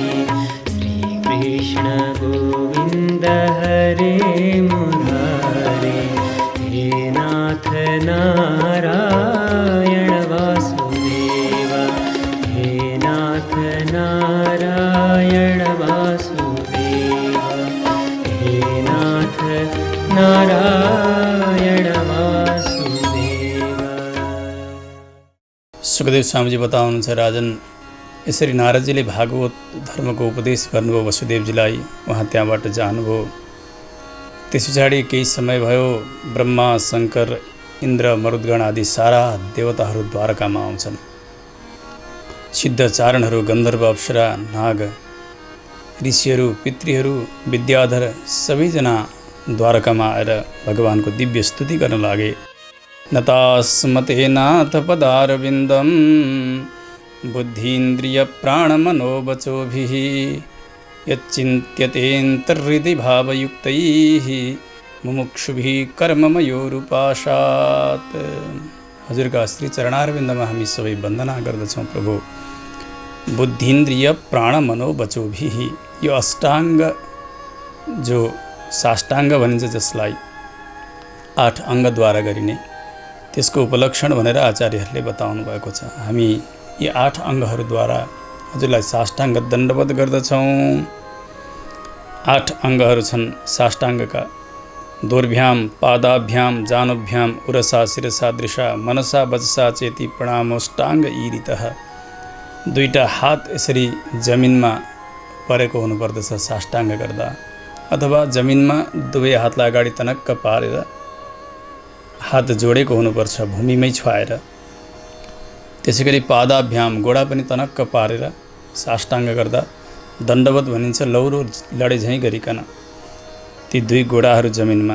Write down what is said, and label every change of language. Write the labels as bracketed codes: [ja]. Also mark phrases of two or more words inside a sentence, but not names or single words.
[sa] श्री कृष्ण गोविंद हरे मुरारे, हे नाथ नारायण वासुदेव, हे नाथ नारायण वासुदेव, हे नाथ नारायण वासुदेव। [ne] सुखदेव स्वामी जी बताउनुहुन्छ, राजन यसरी नारदजीले भागवत धर्मको उपदेश गर्नुभयो वसुदेवजीलाई। उहाँ त्यहाँबाट जानुभयो। त्यस पछाडि केही समय भयो, ब्रह्मा शङ्कर इन्द्र मरुद्गण आदि सारा देवताहरू द्वारकामा आउँछन्। सिद्ध चारणहरू, गन्धर्व, अप्सरा, नाग, ऋषिहरू, पितृहरू, विद्याधर सबैजना द्वारकामा आएर भगवानको दिव्य स्तुति गर्न लागे। [sa] नतास्मते नाथ पदारविन्दं बुद्धीन्द्रिय प्राणमनोवचोभिः यच्चिन्त्यतेऽन्तर्हृदि भावयुक्तैः मुमुक्षुभिः कर्ममयोरुपाशात्। [ne] हजुरका श्री चरणारविन्दमा हामी सबै वन्दना गर्दछौँ प्रभु। [sa] बुद्धीन्द्रिय प्राण मनोवचोभिः, [ne] यो अष्टाङ्ग जो साष्टाङ्ग भनिन्छ, जसलाई 8 अङ्गद्वारा गरिने, त्यसको उपलक्षण भनेर आचार्यहरूले बताउनु भएको छ। हामी यी 8 अङ्गहरूद्वारा हजुरलाई साष्टाङ्ग दण्डवत गर्दछौँ। 8 अङ्गहरू छन् साष्टाङ्गका। [sa] दोर्भ्याम पादाभ्याम जानुभ्याम उरसा शिरसा दृशा मनसा वचसा चेति प्रणामोष्टाङ्ग ईरितः। [ne] 2टा हात यसरी जमिनमा परेको हुनुपर्दछ साष्टाङ्ग गर्दा, अथवा जमिनमा 2 हातलाई अगाडि तनक्क पारेर हात जोडेको हुनुपर्छ भूमिमै छुवाएर। त्यसैगरी पादाभ्याम, गोडा पनि तनक्क पारेर साष्टाङ्ग गर्दा दण्डवत भनिन्छ, लौरो लडे झैँ गरिकन ती 2 गोडाहरू जमिनमा।